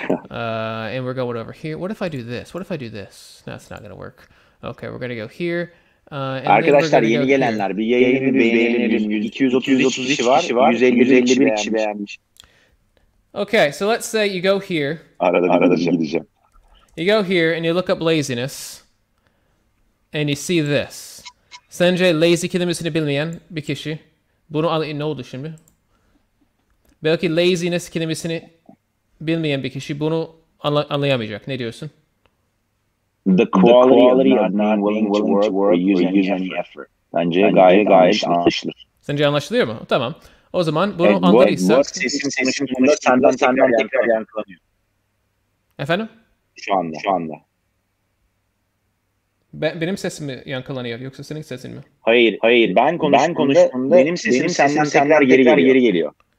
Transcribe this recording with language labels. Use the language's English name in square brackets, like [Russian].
[English] And we're going over here. What if I do this? What if I do this? No, it's not going to work. Okay, we're going to go here. [Turkish] Arkadaşlar yeni gelenler bir yayını beğenelim. 230 kişi var. 151 kişi beğenmiş. [English] Okay, so let's say you go here. [Turkish] Arada gideceğim. [English] You go here and you look up laziness. And you see this. [Turkish] Sence lazy kelimesini bilmeyen bir kişi. Bunu ne oldu şimdi? Belki laziness kelimesini bilmeyen bir kişi bunu anlayamayacak. Ne diyorsun? [English] The quality of not being willing to work or use any effort. [Turkish] Bence gayet anlaşılır. Sence anlaşılıyor mu? Tamam. O zaman bunu anladıysak... Bu sesin konusunda senden tekrar yankılanıyor. Efendim? Şu anda. Benim sesim mi yankılanıyor yoksa senin sesin mi? Hayır. Ben konuştuğumda benim sesim senden tekrar geri geliyor.